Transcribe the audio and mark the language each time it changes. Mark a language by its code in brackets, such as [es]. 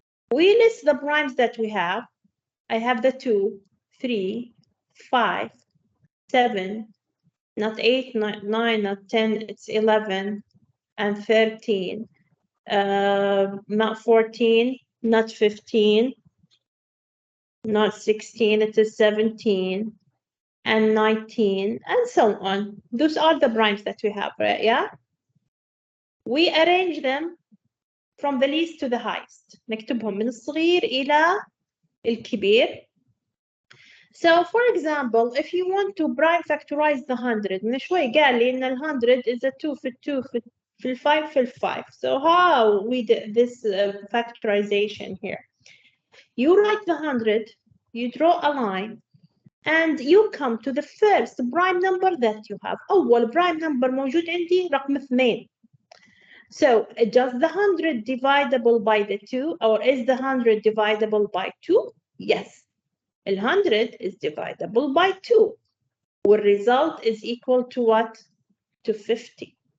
[en] We list the primes that we have. I have the 2, 3, 5, 7, not 8, not 9, not 10, it's 11, and 13, not 14, not 15, not 16, it is 17, and 19, and so on. Those are the primes that we have, right? Yeah? We arrange them from the least to the highest. [ar] نكتبهم من الصغير إلى الكبير. [en] So, for example, if you want to prime factorize the 100, [ar] من شوي قال لي إن [en] 100 is a 2 [ar] في [en] 2 في 5 في 5. So how we did this factorization here? You write the 100, you draw a line, and you come to the first prime number that you have. [ar] أول [en] prime number [ar] موجود عندي رقم 2. [en] So does the 100 divisible by the 2, or is the 100 divisible by 2? Yes. 100 is divisible by 2. The result is equal to what? To 50.